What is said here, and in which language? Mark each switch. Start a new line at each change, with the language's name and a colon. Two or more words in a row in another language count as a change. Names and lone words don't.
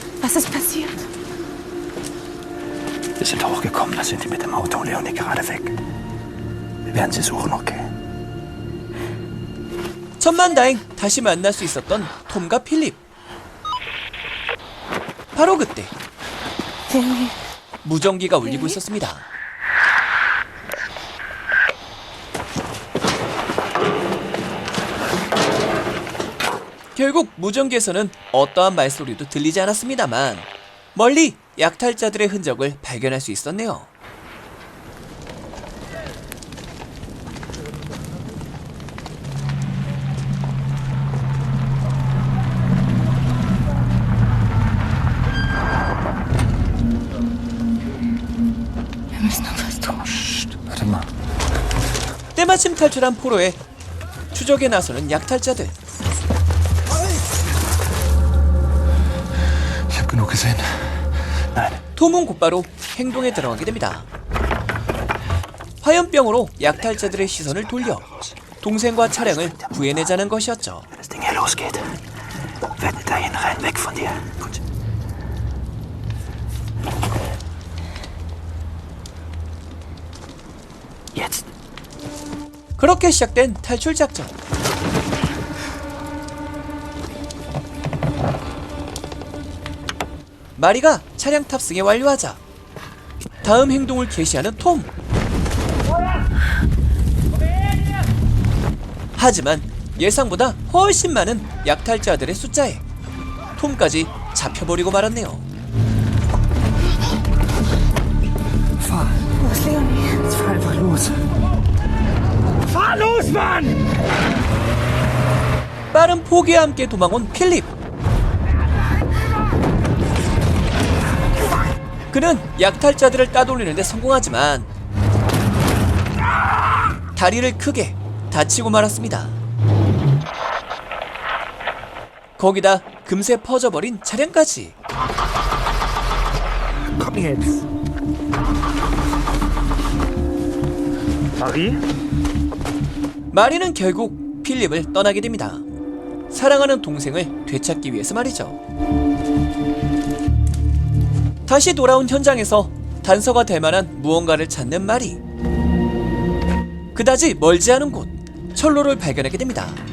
German: Was ist passiert? Wir sind hochgekommen, da sind die mit dem Auto und Leonie gerade weg. Wir werden sie suchen, okay?
Korean: 천만다행 다시 만날 수 있었던 톰과 필립. 바로 그때 무전기가 울리고 있었습니다. 결국 무전기에서는 어떠한 말소리도 들리지 않았습니다만 멀리 약탈자들의 흔적을 발견할 수 있었네요.
German: Wir müssen noch was tun. Warte mal.
Korean: 때마침 탈출한 포로에 추적에 나서는 약탈자들.
German: Ich habe genug gesehen. Nein.
Korean: 톰은 곧바로 행동에 들어가게 됩니다. 화염병으로 약탈자들의 시선을 돌려 동생과 차량을 구해내자는 것이었죠.
German: Wenn das Ding hier losgeht, werden wir dahin rein, weg von dir. Gut. Jetzt.
Korean: 그렇게 시작된 탈출 작전. 마리가 차량 탑승에 완료하자 다음 행동을 개시하는 톰. 하지만 예상보다 훨씬 많은 약탈자들의 숫자에 톰까지 잡혀버리고 말았네요.
German: Wo ist Leonie? Jetzt fahr einfach los. Fahr los, Mann!
Korean: 빠른 포기와 함께 도망온 필립. 그는 약탈자들을 따돌리는데 성공하지만 다리를 크게 다치고 말았습니다. 거기다 금세 퍼져버린 차량까지.
German: Komm jetzt. Marie?
Korean: 마리는 결국 필립을 떠나게 됩니다. 사랑하는 동생을 되찾기 위해서 말이죠. 다시 돌아온 현장에서 단서가 될 만한 무언가를 찾는 마리. 그다지 멀지 않은 곳 철로를 발견하게 됩니다.